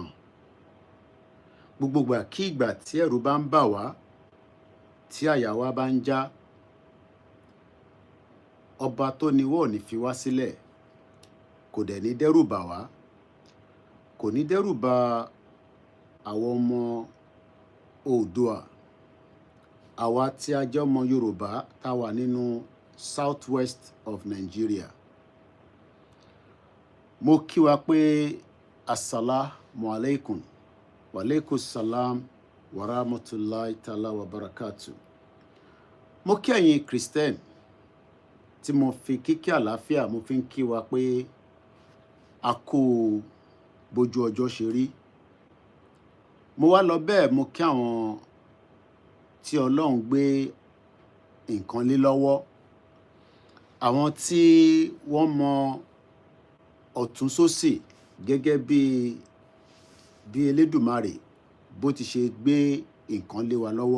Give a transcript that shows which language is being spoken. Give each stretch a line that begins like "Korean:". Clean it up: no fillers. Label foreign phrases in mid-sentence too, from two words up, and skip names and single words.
Yoruba: Gbogbo ìgbà kí ìgbà tí ẹ̀rù bá ń bà wá, tí àyà wa bá ń já, ọba tó ní wá ò ní fi wá sílẹ̀, kò dẹ̀ ní dẹ́rù bà wá, kò ní dẹ́rù bà àwọn ọmọ Oòduà, àwa tí a jẹ́ ọmọ Yorùbá tá wà nínú
English: Southwest of Nigeria.
Yoruba: Mo kí wa pé
Arabic: السلام عليكم، وعليكم السلام ورحمة الله تعالى وبركاته.
Yoruba: Mo kí ẹ̀yin Christian tí mo fi kíkí àlàáfíà mo fi ń kí wa pé a kú bójú ọjọ́ ṣe rí. Mo wá lọ bẹ́ẹ̀ mo kí àwọn tí Ọlọ́run gbé nǹkan lé lọ́wọ́, àwọn tí wọ́n mọ ọ̀tún sósì gẹ́gẹ́ bí Elédùmarè bó ti ṣe gbé nǹkan lé wa lọ́wọ́.